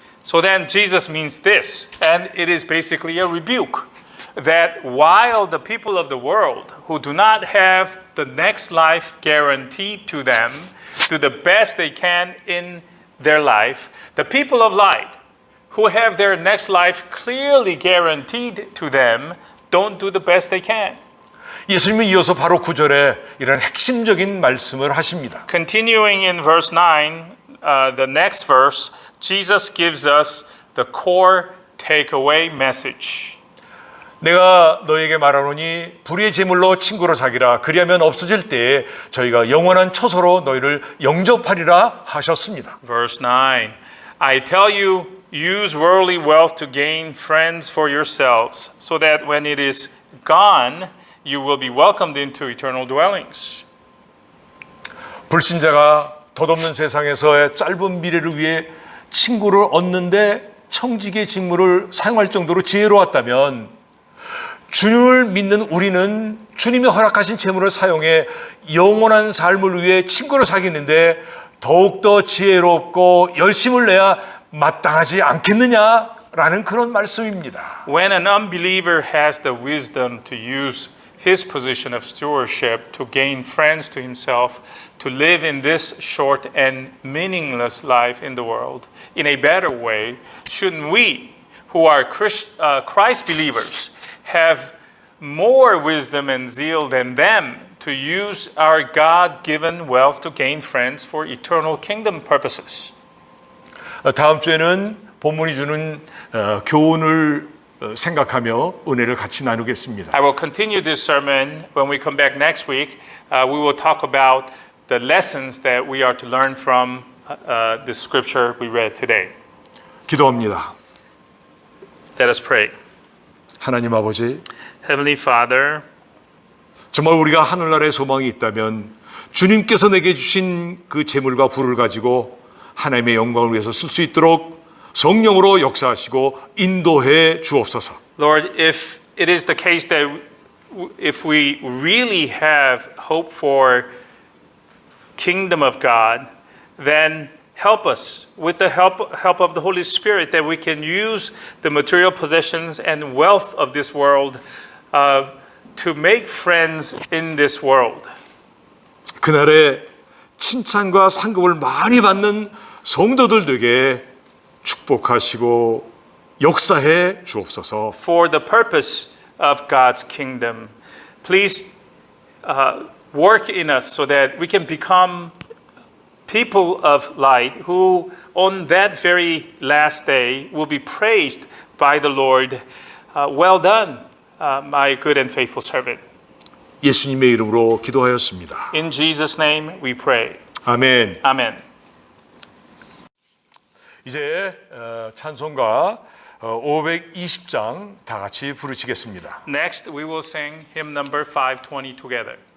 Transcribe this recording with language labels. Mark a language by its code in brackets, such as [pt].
[en] So then Jesus means this, and it is basically a rebuke, that while the people of the world who do not have the next life guaranteed to them do the best they can in their life, the people of light who have their next life clearly guaranteed to them don't do the best they can. [ko] 예수님은 이어서 바로 9절에 이런 핵심적인 말씀을 하십니다. [en] Continuing in verse 9, the next verse, Jesus gives us the core takeaway message. [ko] 내가 너에게 말하노니 불의의 제물로 친구로 사귀라. 그리하면 없어질 때에 저희가 영원한 처소로 너희를 영접하리라 하셨습니다. [en] Verse 9, I tell you, use worldly wealth to gain friends for yourselves, so that when it is gone, you will be welcomed into eternal dwellings. [ko] 불신자가 덧없는 세상에서의 짧은 미래를 위해 친구를 얻는데 청지기의 직무를 사용할 정도로 지혜로웠다면 주님을 믿는 우리는 주님이 허락하신 재물을 사용해 영원한 삶을 위해 친구를 사귀는데 더욱더 지혜롭고 열심을 내야 마땅하지 않겠느냐라는 그런 말씀입니다. [en] When an unbeliever has the wisdom to use his position of stewardship to gain friends to himself, to live in this short and meaningless life in the world in a better way, shouldn't we, who are Christ believers, have more wisdom and zeal than them to use our God-given wealth to gain friends for eternal kingdom purposes? [ko] 다음 주에는 본문이 주는 교훈을 생각하며 은혜를 같이 나누겠습니다. [en] I will continue this sermon when we come back next week. We will talk about the lessons that we are to learn from the scripture we read today. [ko] 기도합니다. [en] Let us pray. [ko] 하나님 아버지, [en] Heavenly Father, [ko] 정말 우리가 하늘나라의 소망이 있다면 주님께서 내게 주신 그 재물과 부를 가지고 하나님의 영광을 위해서 쓸 수 있도록 성령으로 역사하시고 인도해 주옵소서. [en] Lord, if it is the case that if we really have hope for kingdom of God, then help us with the help of the Holy Spirit that we can use the material possessions and wealth of this world to make friends in this world. [ko] 그날에 칭찬과 상급을 많이 받는 성도들 되게 축복하시고 역사해 주옵소서. [en] For the purpose of God's kingdom, please work in us so that we can become people of light who on that very last day will be praised by the Lord. Well done, my good and faithful servant. [ko] 예수님의 이름으로 기도하였습니다. [en] In Jesus' name we pray. [ko] 아멘. [en] Amen. [ko] 이제 찬송가 520장 다 같이 부르시겠습니다. [en] Next, we will sing hymn number 520 together.